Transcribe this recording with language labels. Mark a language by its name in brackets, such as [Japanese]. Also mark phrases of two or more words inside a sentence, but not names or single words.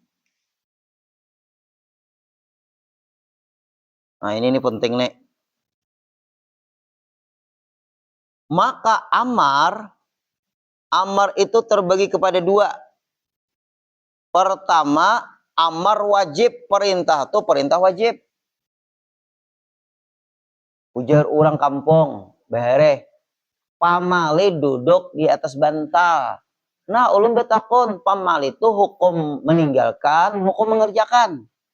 [Indonesian] Nah ini penting nek. Maka amar itu terbagi kepada dua. Pertama amar wajib, perintah itu perintah wajib. [Banjar] Ujar orang kampung, behere, pamali duduk di atas bantal. Nah, ulun betakon, pamali itu hukum meninggalkan, hukum mengerjakan.